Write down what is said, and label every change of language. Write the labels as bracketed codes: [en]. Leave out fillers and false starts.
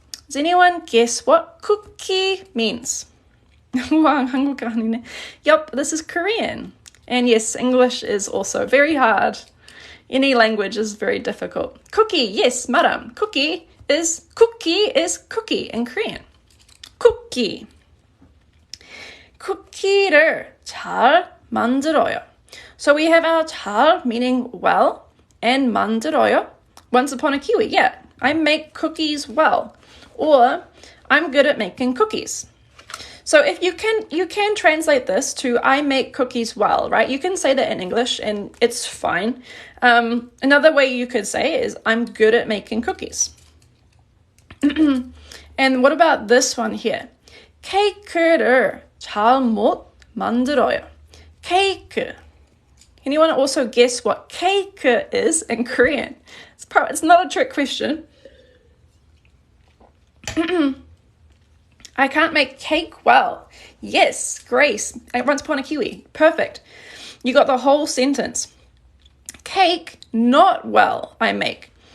[en] Does anyone guess what cookie means? Wow, [ko] 한국어 아니네. [en] Yup, this is Korean. And yes, English is also very hard. Any language is very difficult. Cookie, yes, madam. Cookie is cookie in Korean. [ko] Cookie. 쿠키를 잘 만들어요. [en] So we have our 잘 meaning well and 만들어요. Once upon a Kiwi, yeah. I make cookies well. Or I'm good at making cookies. So if you can translate this to I make cookies well, right? You can say that in English and it's fine. Another way you could say is I'm good at making cookies. And what about this one here? [ko] 케이크를 잘 못 만들어요. 케이크. [en] Anyone also guess what cake is in Korean? It's not a trick question. I can't make cake well. Yes, Grace. Once upon a Kiwi. Perfect. You got the whole sentence. Cake not well I make.